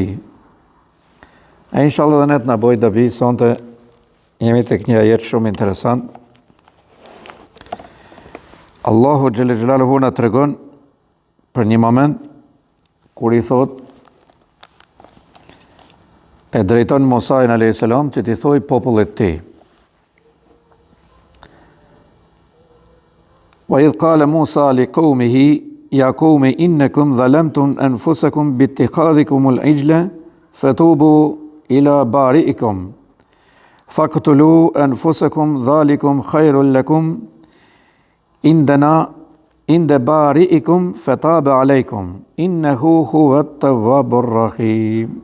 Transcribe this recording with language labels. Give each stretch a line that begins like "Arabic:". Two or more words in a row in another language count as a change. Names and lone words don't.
Albanian: E inshallah dhe ne të na bëj dobi sonte jemi tek një ajet shumë interesant. Allahu
Arabic: جل جلاله
Albanian: na tregon për një moment kur I thot e drejton Musa'in
Arabic: عليه السلام
Albanian: që t'i thoj popullit tij.
Arabic: وإذ قال موسى لقومه يا قوم إنكم ظلمتم أنفسكم باتخاذكم العجل فتوبوا إلى بارئكم فاقتلوا أنفسكم ذلكم خير لكم عند بارئكم فتاب عليكم إنه هو التواب الرحيم.